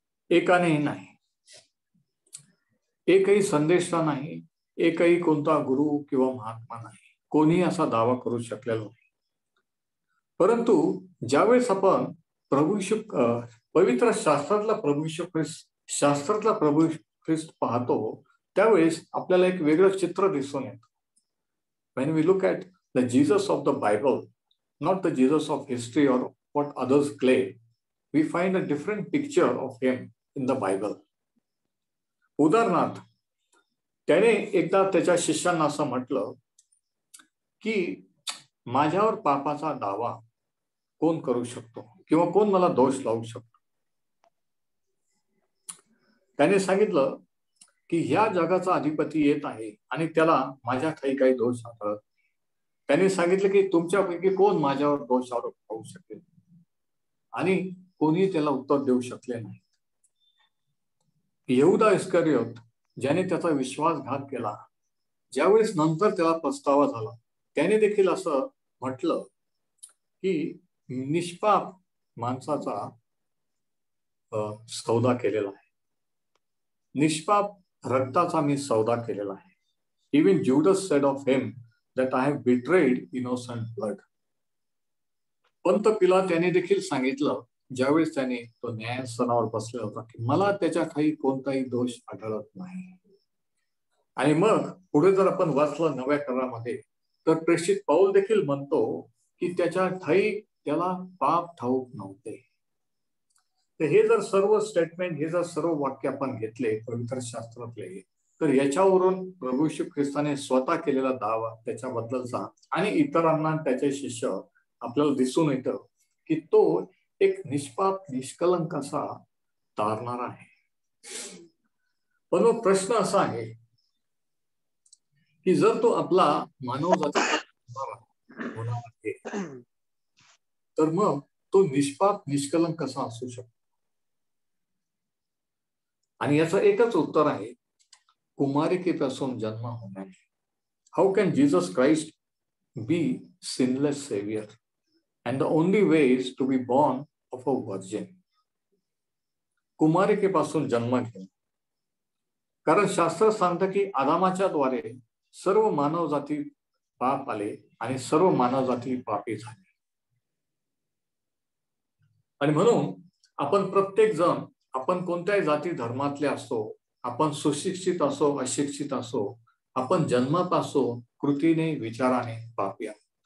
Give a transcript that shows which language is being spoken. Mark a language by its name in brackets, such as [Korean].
[Marathi] एकानेही नाही. एकही संदेशा नाही, एकही कोणता गुरु किंवा महात्मा नाही. कोणी असा दावा करू शकलेला नाही. परंतु ज्यावेळेस आपण पवित्र शास्त्रातला प्रभू ख्रिस्त पाहतो, त्यावेळेस आपल्याला एक वेगळं चित्र दिसून येतं. [English] When we look at the Jesus of the Bible, not the Jesus of history or what others claim, we find a different picture of him in the Bible. [Marathi] उदाहरणार्थ, त्याने एकदा त्याच्या शिष्यांना असं म्हटलं की माझ्यावर पापाचा दावा कोण करू शकतो किंवा कोण मला दोष लावू शकतो. त्याने सांगितलं की ह्या जगाचा अधिपती येत आहे आणि त्याला माझ्या काही दोष आढळत. त्याने सांगितलं की तुमच्यापैकी कोण माझ्यावर दोष आरोप होऊ शकेल, आणि कोणी त्याला उत्तर देऊ शकले नाही. यहूदा इस्करियोत, ज्याने त्याचा विश्वासघात केला, ज्यावेळेस नंतर त्याला पस्तावा झाला, त्याने देखील असं म्हटलं की निष्पाप माणसाचा सौदा केलेला आहे, निष्पाप रक्ताचा मी सौदा केलेला आहे. [English] Even Judas said of him that I have betrayed innocent blood. [Marathi] Pant पिलात त्याने देखील सांगितलं, ज्यावेळेस त्याने तो न्यायासनावर बसला होता, की मला त्याच्या ठायी कोणताही दोष आढळत नाही. आणि मग पुढे जर आपण वाचलं नव्या करारामध्ये, तर प्रेषित पौल देखील म्हणतो की त्याच्या ठायी त्याला पाप ठाऊक नव्हते. तर हे जर सर्व स्टेटमेंट, हे जर सर्व वाक्य आपण घेतले पवित्र शास्त्रातले, तर याच्यावरून प्रभू येशू ख्रिस्ताने स्वतः केलेला दावा त्याच्याबद्दलचा आणि इतरांना त्याचे शिष्य आपल्याला दिसून येतं की तो एक निष्पाप निष्कलंक असा तारणारा आहे. पण मग प्रश्न असा आहे की जर तो आपला मानवजाती होणार आहे, तर मग तो निष्पाप निष्कलंक कसा असू शकतो? आणि याचं एकच उत्तर आहे, कुमारिकेपासून जन्म होण्याने. [English] How can Jesus Christ be sinless saviour? And the only way is to be born of a virgin. [Marathi] कुमारिकेपासून जन्म घेणे. कारण शास्त्र सांगतं की आदामाच्या द्वारे सर्व मानव जाती पाप आले आणि सर्व मानव जाती पापी झाले. आणि म्हणून आपण प्रत्येक जण, आपण कोणत्याही जाती धर्मातले असो, आपण सुशिक्षित असो अशिक्षित असो, आपण जन्मापासून कृतीने विचाराने पापी आहोत.